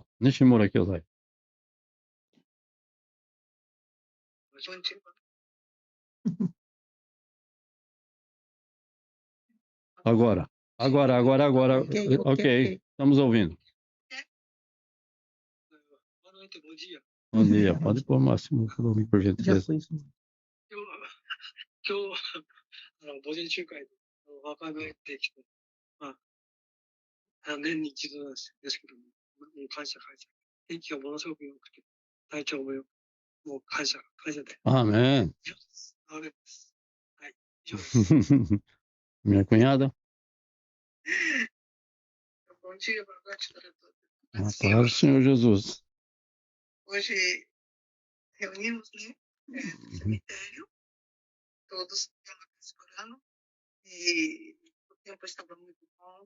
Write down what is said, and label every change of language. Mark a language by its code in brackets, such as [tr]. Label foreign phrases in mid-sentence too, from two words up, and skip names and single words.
[pt] Nishimura Kyodai. Agora. Ok. Estamos ouvindo. Boa noite, bom dia. Bom dia. Pode pôr o máximo volume, por gentileza. [ja] 今日午前中会で若返ってきて、年に一度なんですけども、感謝。天気がものすごく良くて、体調も良く、もう感謝で。 [pt] Amém. [ja] あれです。はい。以上です。 [pt] Minha cunhada. Bom dia, boa noite para todos. A paz do Senhor Jesus. Hoje reunimos, né, no cemitério, todos orando, e o tempo estava muito bom.